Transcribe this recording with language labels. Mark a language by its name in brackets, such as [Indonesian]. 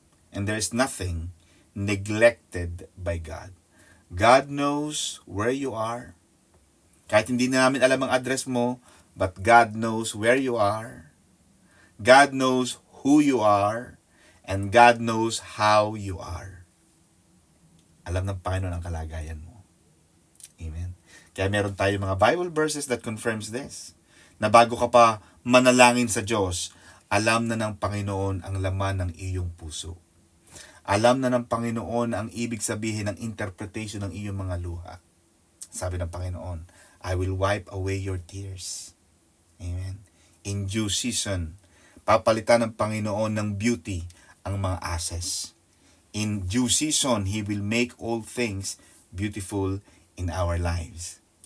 [English] And there is nothing neglected by God. God knows where you are. [Filipino] Kahit hindi na namin alam ang address mo, [English] but God knows where you are. God knows who you are. And God knows how you are. [Filipino] Alam ng Panginoon ang kalagayan mo. Amen. Kaya meron tayo mga Bible verses [English] that confirms this. [Filipino] Na bago ka pa manalangin sa Diyos, alam na ng Panginoon ang laman ng iyong puso. Alam na ng Panginoon ang ibig sabihin ng interpretation ng iyong mga luha. Sabi ng Panginoon, [English] I will wipe away your tears. Amen. In due season, [Filipino] papalitan ng Panginoon ng beauty ang mga ashes. [English] In due season, He will make all things beautiful in our lives.